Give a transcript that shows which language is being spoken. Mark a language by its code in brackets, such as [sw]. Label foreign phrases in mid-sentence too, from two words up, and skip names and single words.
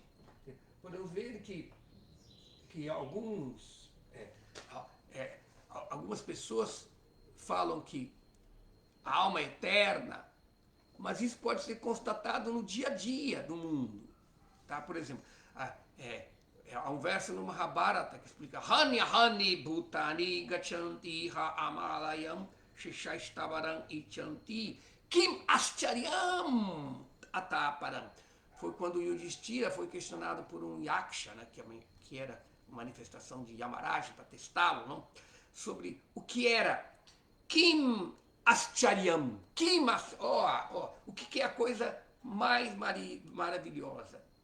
[pt] Podemos ver que algumas pessoas falam que a alma é eterna, mas isso pode ser constatado no dia a dia do mundo. Tá? Por exemplo, há um verso no Mahabharata que explica [sa] Hani Hani Bhutani Gachanti Ha Amalayam Shishastavaram Ichanti Kim Aschariam Ataparam. [pt] Foi quando Yudhishthira foi questionado por um yaksha, né, que era uma manifestação de Yamaraja para testá-lo, não? Sobre o que era [sa] Kim Aschariam. [pt] O que é a coisa mais maravilhosa?